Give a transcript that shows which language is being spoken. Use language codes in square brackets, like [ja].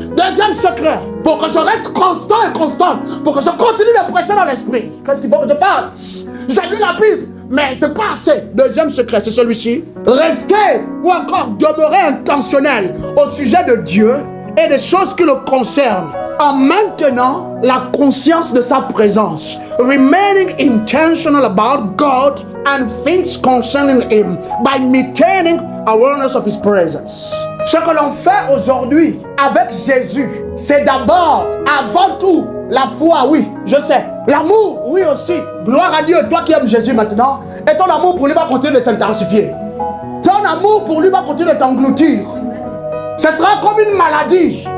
[fr] Deuxième secret, pour que je reste constant et constante, pour que je continue de presser dans l'esprit. Qu'est-ce qu'il faut que je fasse? J'ai lu la Bible, mais c'est pas assez. Deuxième secret, c'est celui-ci. Rester ou encore demeurer intentionnel au sujet de Dieu et des choses qui le concernent, en maintenant la conscience de sa présence. [en] Remaining intentional about God and things concerning Him by maintaining awareness of His presence. [fr] Ce que l'on fait aujourd'hui avec Jésus, c'est d'abord, avant tout, la foi, oui, je sais. L'amour, oui aussi. Gloire à Dieu, toi qui aimes Jésus maintenant, et ton amour pour lui va continuer de s'intensifier. Ton amour pour lui va continuer de t'engloutir. Ce sera comme une maladie.